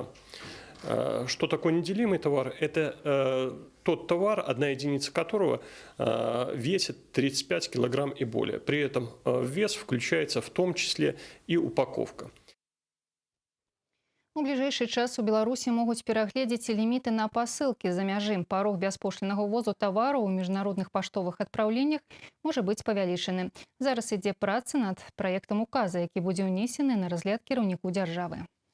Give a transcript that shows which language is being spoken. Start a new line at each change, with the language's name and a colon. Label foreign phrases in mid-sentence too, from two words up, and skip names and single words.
Russian: Что такое неделимый товар? Это тот товар, одна единица которого весит 35 килограмм и более. При этом в вес включается в том числе и упаковка.
Belarusian: У бліжэйшы час у Беларусі могуць перагледзець ліміты на пасылкі за мяжы. Парог бяспошліннага ўвозу тавараў у міжнародных паштовых адпраўленнях можа быць павялічаны. Зараз ідзе праца над праектам указа, які будзе ўнесены на разгляд кіраўніку дзяржавы.